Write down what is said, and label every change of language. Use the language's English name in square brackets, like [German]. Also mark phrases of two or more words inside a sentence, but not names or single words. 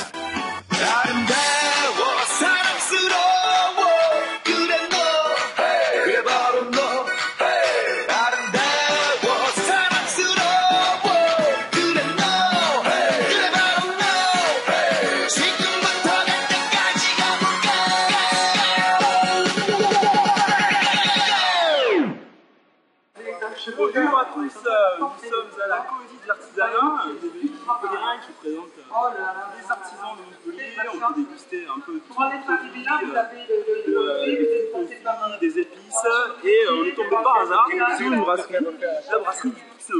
[Korean] 아름다워 사랑스러워 그래 너 그래 바로 너 아름다워 사랑스러워 그래 너 그래 바로 너 지금부터 갈 때까지 가볼까 [French] Bonjour à tous, nous sommes à la Comédie de l'Artisanat, de Belgique qui présente les artisans de Montpellier. On peut déguster un peu tout des épices et on est tombé par hasard sur une brasserie, la brasserie du Pixel.